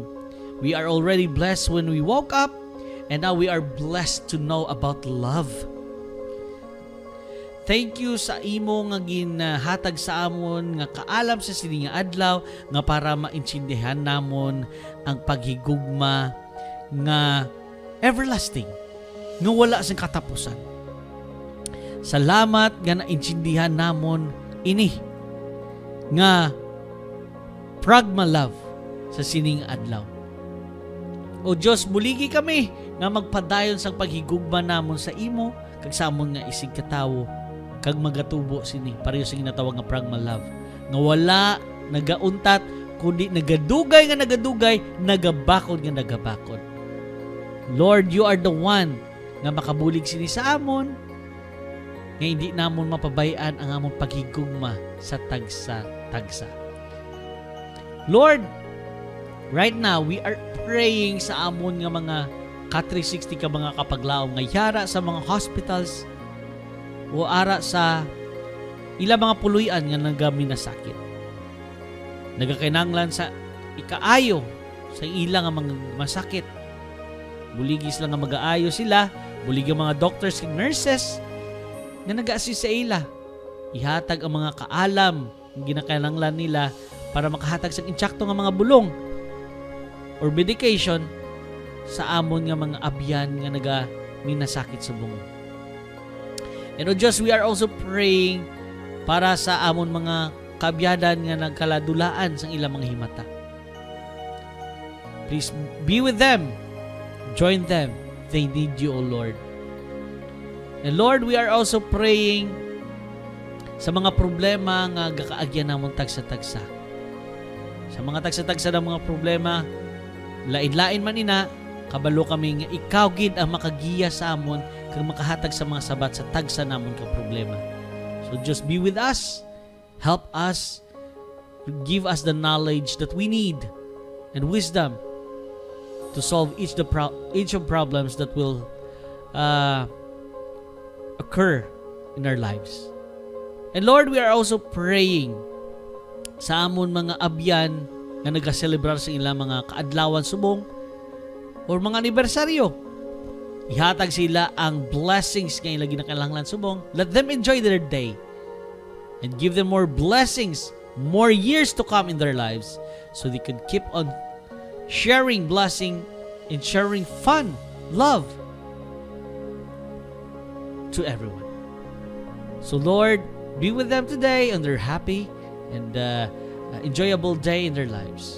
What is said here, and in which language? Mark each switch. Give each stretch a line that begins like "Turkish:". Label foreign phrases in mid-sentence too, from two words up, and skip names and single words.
English: We are already blessed when we woke up, and now we are blessed to know about love. Thank you
Hiligaynon: sa imo nga ginhatag sa amon nga kaalam sa sini nga adlaw nga para maintindihan namon ang paghigugma nga everlasting nga wala sing katapusan. Salamat nga naintindihan namon ini nga
English: pragma love
Hiligaynon: sa sining adlaw. O Diyos, buligi kami nga magpadayon sa paghigugma namon sa imo kag sa amon nga isig katawo kag magatubo sini pareho sa ginatawag nga
English: pragma love
Hiligaynon: nga wala nagauntat kundi nagadugay, nagabakod nga nagabakod.
English: Lord, you are the one
Hiligaynon: nga makabulig sini sa amon nga hindi namon mapabayaan ang amon paghigugma sa tagsa.
English: Lord, right now we are praying
Hiligaynon: sa amon nga mga ka-360 ka mga kapaglaom nga yara sa mga hospitals o ara sa ilang mga puluyan nga nagami na sakit. nagakinanglan sa ikaayo sa ilang nga mga masakit. Buligis lang nga mag-aayo sila, bulig ang mga
English: doctors and nurses
Hiligaynon: nga nag-assist sa ila. Ihatag ang mga kaalam ang ginakinanglan nila para makahatag sa intsakto nga mga bulong
English: or medication
Hiligaynon: sa amon nga mga abyan nga minasakit sa bungo. And O Diyos,
English: we are also praying
Hiligaynon: para sa amon mga kaabyadan nga nagkaladulaan sa ilang mga himata.
English: Please be with them. Join them. They need you, O Lord. And Lord, we are also praying
Hiligaynon: sa mga problema nga gakaagyan namon tagsa-tagsa. Sa mga tagsa-tagsa ng mga problema, lain-lain man ina, kabalo kami nga ikaw gid ang makagiya sa amon kag makahatag sa mga sabat sa tagsa namon ka problema.
English: So just be with us. Help us. Give us the knowledge that we need and wisdom to solve each of problems that will occur in our lives. And Lord, we are also praying
Hiligaynon: sa amon mga abyan nga nagaselebrar sa ilang mga kaadlawan subong or mga anibersaryo. Ihatag sila ang blessings nga ilang ginakailangan subong.
English: Let them enjoy their day and give them more blessings, more years to come in their lives so they can keep on sharing blessing and sharing fun, love to everyone. So Lord, be with them today on their happy and enjoyable day in their lives.